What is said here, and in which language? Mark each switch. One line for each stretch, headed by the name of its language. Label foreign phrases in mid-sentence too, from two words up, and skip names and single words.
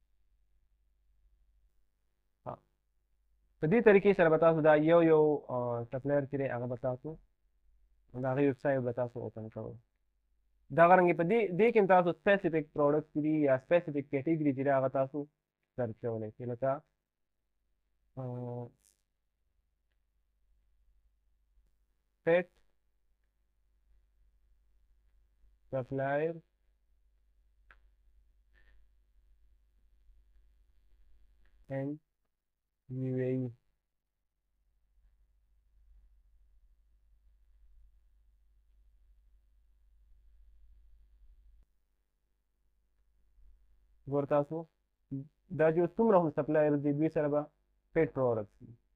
Pashto: په دې طریقې سره به تاسو دا یو سپلایر چې دی هغه به تاسو د هغې
English: web site
Pashto: به تاسو اوپن کوئ. دغه رنګې په دې کې هم تاسو
English: specific product
Pashto: چې دي یا
English: specific category
Pashto: چې دی هغه تاسو سرچ کولی شئ.
English: لکه pet supplier and UAE.
Pashto: ګوره تاسو دا جو څومره هم سپلایر دي دوی سره به
English: paid products
Pashto: دي.